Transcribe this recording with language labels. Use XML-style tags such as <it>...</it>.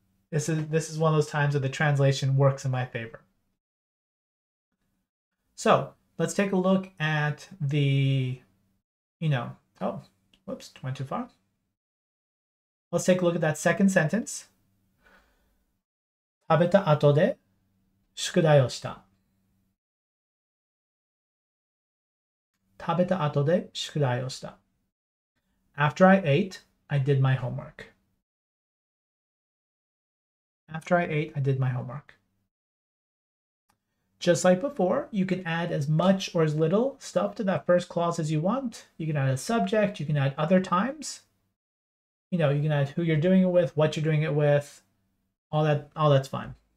<en>This is one of those times where the translation works in my favor. So let's take a look at the, oh, whoops, went too far. Let's take a look at that second sentence.</en> <ja>食べた後で宿題をした。食べた後で宿題をした。</ja> <en>After I ate, I did my homework. After I ate, I did my homework. Just like before, you can add as much or as little stuff to that first clause as you want. You can add a subject, you can add other times. You can add who you're doing it with, what you're doing it with, all that's fine.</en>